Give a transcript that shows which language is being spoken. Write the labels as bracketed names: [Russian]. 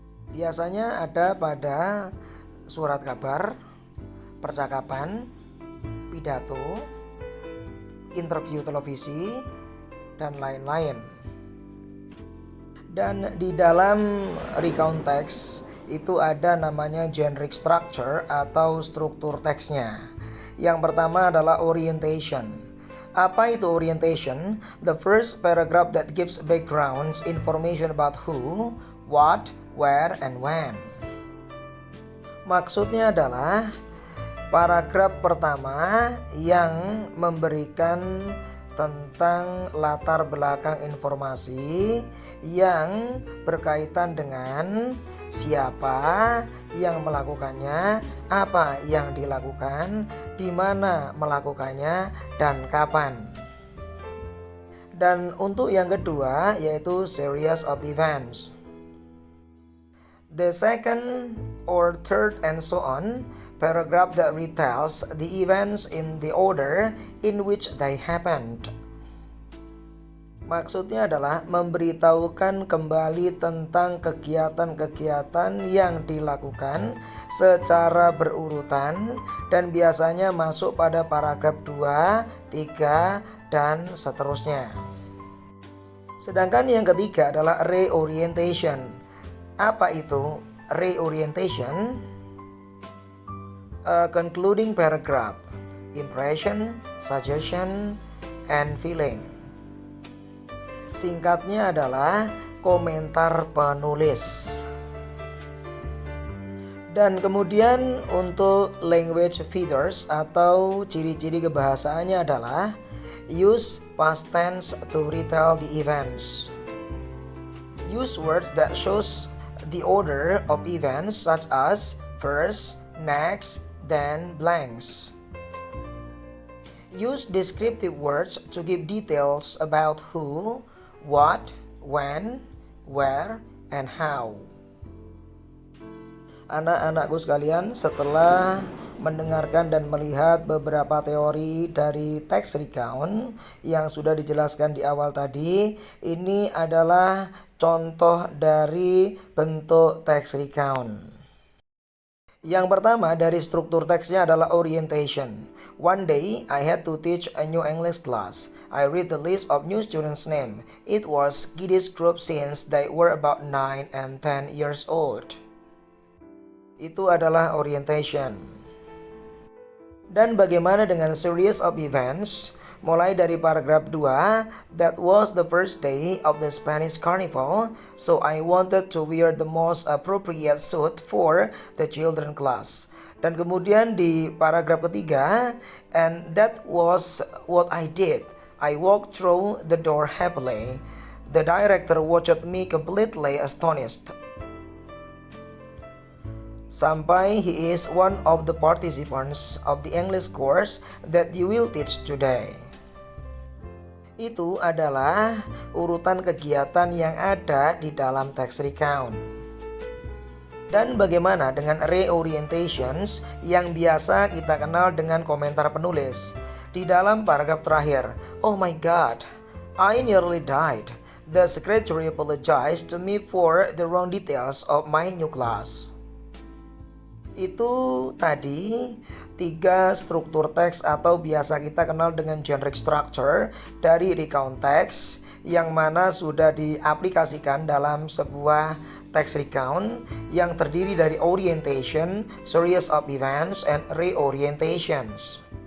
[Indonesian] Biasanya ada pada surat kabar, percakapan, pidato, interview televisi, dan lain-lain. Dan di dalam recount text itu ada namanya generic structure atau struktur teksnya. Yang pertama adalah orientation. Apa itu orientation? [English] The first paragraph that gives background information about who, what, where, and when. [Indonesian] Maksudnya adalah paragraf pertama yang memberikan tentang latar belakang informasi yang berkaitan dengan siapa yang melakukannya, apa yang dilakukan, di mana melakukannya, dan kapan. Dan untuk yang kedua yaitu series of events. [English] The second or third and so on paragraph that retells the events in the order in which they happened. [Indonesian] Maksudnya adalah memberitahukan kembali tentang kegiatan-kegiatan yang dilakukan secara berurutan dan biasanya masuk pada paragraf 2, 3, dan seterusnya. Sedangkan yang ketiga adalah reorientation. Apa itu reorientation? [English] A concluding paragraph, impression, suggestion, and feeling. [Indonesian] Singkatnya adalah komentar penulis. Dan kemudian untuk [English] language features [Indonesian] atau ciri-ciri kebahasaannya adalah [English] use past tense to retell the events. Use words that shows the order of events such as first, next, then blanks. Use descriptive words to give details about who, what, when, where, and how. [Indonesian] Anak-anakku sekalian, setelah mendengarkan dan melihat beberapa teori dari teks recount yang sudah dijelaskan di awal tadi, ini adalah contoh dari bentuk teks recount. Yang pertama dari struktur teksnya adalah orientation. [English] One day, I had to teach a new English class. I read the list of new students' name. It was kiddies group since they were about 9 and 10 years old. [Indonesian] Itu adalah orientation. Dan bagaimana dengan series of events? Mulai dari paragraf 2, [English] that was the first day of the Spanish Carnival, so I wanted to wear the most appropriate suit for the children class. [Indonesian] Dan kemudian di paragraf ketiga, [English] and that was what I did. I walked through the door happily. The director watched me completely astonished. [Indonesian] Sampai [English] he is one of the participants of the English course that you will teach today. [Indonesian] Itu adalah urutan kegiatan yang ada di dalam teks recount. Dan bagaimana dengan reorientations yang biasa kita kenal dengan komentar penulis? Di dalam paragraf terakhir, [English] "Oh my God, I nearly died. The secretary apologized to me for the wrong details of my new class." [Indonesian] Itu tadi 3 struktur teks atau biasa kita kenal dengan generic structure dari recount text yang mana sudah diaplikasikan dalam sebuah text recount yang terdiri dari orientation, [English] series of events, and reorientations.